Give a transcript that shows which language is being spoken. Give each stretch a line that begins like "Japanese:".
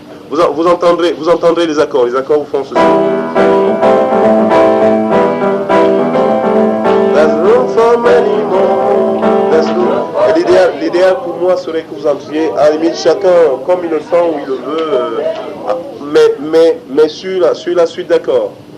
French: Vous entendrez les accords. Les accords vous font ceci.
English: There's room for many more. There's room.
French: Et l'idéal pour moi serait que vous entriez à la limite chacun comme il le sent ou il le veut, mais sur la suite d'accords.